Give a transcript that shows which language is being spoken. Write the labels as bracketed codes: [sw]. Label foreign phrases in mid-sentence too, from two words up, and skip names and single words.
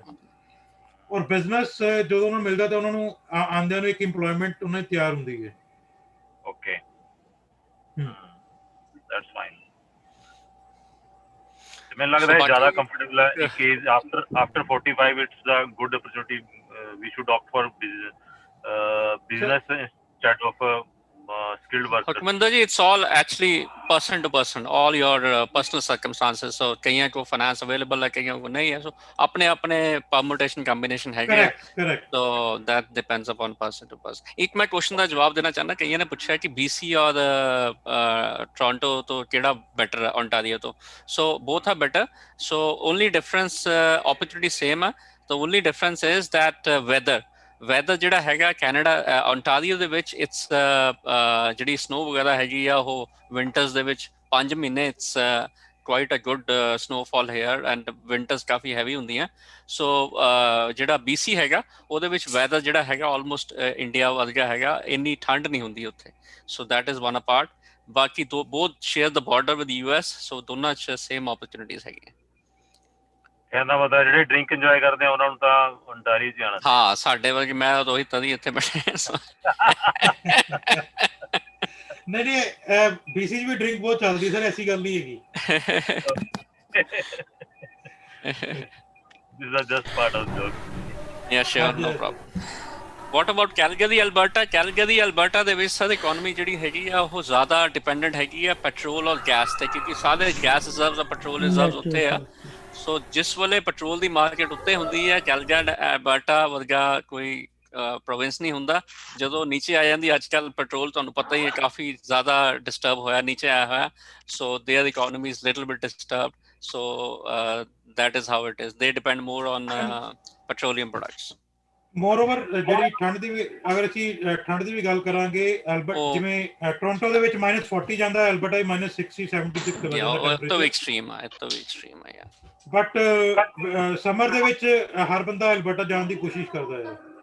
[pa] ਔਰ ਬਿਜ਼ਨਸ ਜਦੋਂ ਉਹਨਾਂ ਨੂੰ ਮਿਲਦਾ ਤਾਂ ਉਹਨਾਂ ਨੂੰ ਆਉਂਦਿਆਂ ਨੂੰ ਇੱਕ ਇੰਪਲੋਇਮੈਂਟ ਉਹਨਾਂ ਦੀ ਤਿਆਰ ਹੁੰਦੀ ਹੈ। [en] Okay, that's fine. [pa] ਮੈਨੂੰ ਲੱਗਦਾ ਹੈ ਜ਼ਿਆਦਾ ਕੰਫਰਟੇਬਲ ਹੈ [en] in case after 45 it's a good opportunity, we should opt for business instead of skilled workers. Hukminder ji, it's all actually person to person, all your personal circumstances. [hi] So कईयों को [en] finance available [hi] है, कईयों को नहीं है, so अपने [en] permutation combination [hi] है। [en] Correct. So that depends upon person to person. [hi] एक मैं क्वेश्चन का जवाब देना चाहना, कईयों ने पूछा है कि BC और टोरंटो तो केड़ा बेटर है ओंटारियो तो? [en] So both are better. So only difference, opportunity same है, the only difference is that [pa] ਵੈਦਰ ਜਿਹੜਾ ਹੈਗਾ ਕੈਨੇਡਾ ਓਨਟਾਰੀਓ ਦੇ ਵਿੱਚ ਇਟਸ ਜਿਹੜੀ ਸਨੋ ਵਗੈਰਾ ਹੈਗੀ ਆ ਉਹ ਵਿੰਟਰਸ ਦੇ ਵਿੱਚ 5 ਮਹੀਨੇ [en] it's quite a good snowfall here, and winters [pa] ਕਾਫੀ ਹੈਵੀ ਹੁੰਦੀਆਂ। ਸੋ ਜਿਹੜਾ BC ਹੈਗਾ ਉਹਦੇ ਵਿੱਚ ਵੈਦਰ ਜਿਹੜਾ ਹੈਗਾ ਆਲਮੋਸਟ ਇੰਡੀਆ ਵਰਗਾ ਹੈਗਾ, ਇੰਨੀ ਠੰਡ ਨਹੀਂ ਹੁੰਦੀ ਉੱਥੇ। [en] So that is one a part. ਬਾਕੀ both share the border with US, [pa] ਸੋ ਦੋਨਾਂ 'ਚ [en] same opportunities ਹੈਗੀਆਂ। [pa] ਕਹਿੰਦਾ ਮਤਲਬ ਜਿਹੜੇ [en] drink enjoy [pa] ਕਰਦੇ ਆ ਉਹਨਾਂ ਨੂੰ ਤਾਂ ਓਨਟਾਰੀਓ 'ਚ ਆਉਣਾ। ਹਾਂ, ਸਾਡੇ ਵਰਗੇ ਮੈਂ ਰੋਹਿਤ ਤਦੀ ਇੱਥੇ ਬੈਠੇ। ਨਹੀਂ BC 'ਚ ਵੀ ਡਰਿੰਕ ਬਹੁਤ ਚੱਲਦੀ ਸਰ, ਐਸੀ ਗੱਲ ਨਹੀਂ ਹੈਗੀ। [en] These are just part of the joke. Yeah, sure, no problem. What about Calgary, Alberta? [pa] Calgary, Alberta ਦੇ ਵਿੱਚ ਸਰ ਇਕਨੋਮੀ ਜਿਹੜੀ ਹੈਗੀ ਆ ਉਹ ਜ਼ਿਆਦਾ ਡਿਪੈਂਡੈਂਟ ਹੈਗੀ ਆ ਪੈਟਰੋਲ ਔਰ ਗੈਸ ਤੇ, ਕਿਉਂਕਿ ਸਾਰੇ [en] gas reserve, petrol reserve [pa] ਉੱਤੇ ਆ। ਸੋ ਜਿਸ ਵੇਲੇ ਪੈਟਰੋਲ ਦੀ ਮਾਰਕੀਟ ਉੱਤੇ ਹੁੰਦੀ ਹੈ, ਕੈਲਗਰੀ ਅਲਬਰਟਾ ਵਰਗਾ ਕੋਈ ਪ੍ਰੋਵਿੰਸ ਨਹੀਂ ਹੁੰਦਾ। ਜਦੋਂ ਨੀਚੇ ਆ ਜਾਂਦੀ, ਅੱਜ ਕੱਲ੍ਹ ਪੈਟਰੋਲ ਤੁਹਾਨੂੰ ਪਤਾ ਹੀ ਹੈ ਕਾਫੀ ਜ਼ਿਆਦਾ ਡਿਸਟਰਬ ਹੋਇਆ, ਨੀਚੇ ਆਇਆ ਹੋਇਆ। [en] So their economy is little bit disturbed. ਸੋ that is how it is. They depend more on petroleum products. [pa] ਮੋਰਓਵਰ ਜਿਹੜੀ ਠੰਡ ਦੀ ਵੀ, ਅਗਰ ਅਸੀਂ ਠੰਡ ਦੀ ਵੀ ਗੱਲ ਕਰਾਂਗੇ, ਜਿਵੇਂ ਟੋਰਾਂਟੋ ਦੇ ਵਿੱਚ -40 ਜਾਂਦਾ, ਅਲਬਰਟਾ -60 70 ਤੱਕ ਚਲਾ ਜਾਂਦਾ। ਇਹ ਤਾਂ ਵੀ ਐਕਸਟ੍ਰੀਮ ਹੈ ਯਾਰ। ਬਟ ਸਮਰ ਦੇ ਵਿੱਚ ਹਰ ਬੰਦਾ ਅਲਬਰਟਾ ਜਾਣ ਦੀ ਕੋਸ਼ਿਸ਼ ਕਰਦਾ ਹੈ।